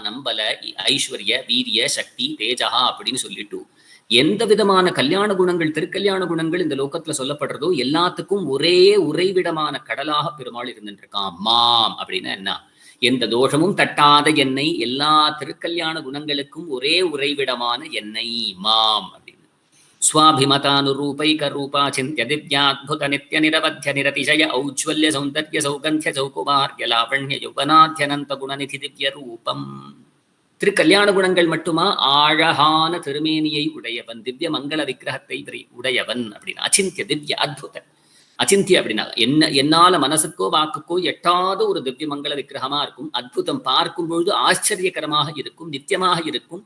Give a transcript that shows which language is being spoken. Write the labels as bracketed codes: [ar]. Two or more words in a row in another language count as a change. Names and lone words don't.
[ta] ஞானம் பல ஐஸ்வர்ய வீரிய சக்தி தேஜகா அப்படின்னு சொல்லிட்டு எந்த விதமான கல்யாண குணங்கள், திருக்கல்யாண குணங்கள் இந்த லோகத்துல சொல்லப்படுறதோ எல்லாத்துக்கும் ஒரே உறைவிடமான கடலாக பெருமாள் இருந்துட்டு இருக்கான். மாம் அப்படின்னா என்ன? எந்த தோஷமும் தட்டாத என்னை, எல்லா திருக்கல்யாண குணங்களுக்கும் ஒரே உறைவிடமான என்னை மாம் அப்படின்னு. [sa] स्वाभिमतानुरूपैक रूपाचिन्त्य दिव्याद्भुत नित्य निरवध्य निरतिशय औज्ज्वल्य सौन्दर्य सौगन्ध्य सौकुमार्य लावण्य यौवनाद्यनन्त गुणनिधि दिव्य रूपम्. [ta] திருக்கல்யாண குணங்கள் மட்டுமா? ஆழகான திருமேனியை உடையவன், திவ்ய மங்கள விக்கிரகத்தை உடையவன் அப்படின்னு. [sa] अचिन्त्य दिव्य अद्भुत. [ta] அச்சிந்திய அப்படின்னா என்ன? என்னால மனசுக்கோ வாக்குக்கோ எட்டாத ஒரு திவ்ய மங்கள விக்கிரகமா இருக்கும். அற்புதம், பார்க்கும் பொழுது ஆச்சரியகரமாக இருக்கும், நித்தியமாக இருக்கும்.